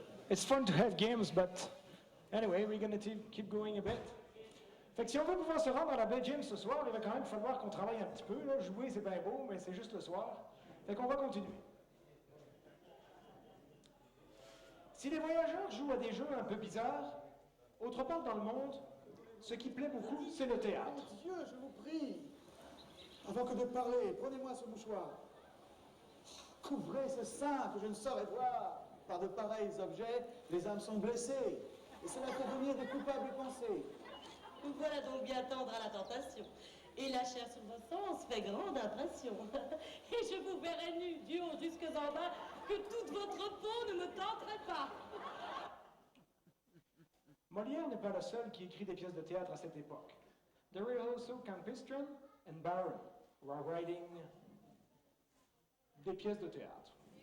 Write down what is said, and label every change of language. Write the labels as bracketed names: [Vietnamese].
[English] It's fun to have games, but anyway, we're going to keep going a bit. [French] Fait que si on veut pouvoir se rendre à la Bay Gems ce soir, il va quand même falloir qu'on travaille un petit peu. Là. Jouer, c'est bien beau, mais c'est juste le soir. Fait qu'on va continuer. Si les voyageurs jouent à des jeux un peu bizarres, autre part dans le monde, ce qui plaît beaucoup, c'est le théâtre. Mon Dieu, je vous prie, avant que de parler, prenez-moi ce mouchoir. Couvrez ce sein que je ne saurais voir. Par de pareils objets, les âmes sont blessées. Et cela fait venir de coupables pensées. Nous voilà donc bien tendre à la tentation. Et la chair sur vos sens fait grande impression. Et je vous verrai nu, du haut jusqu'en bas, que toute votre peau ne me tenterait pas. Molière n'est pas le seul qui écrit des pièces de théâtre à cette époque. [English] There is also Campistran and Byron who are writing des pièces de théâtre.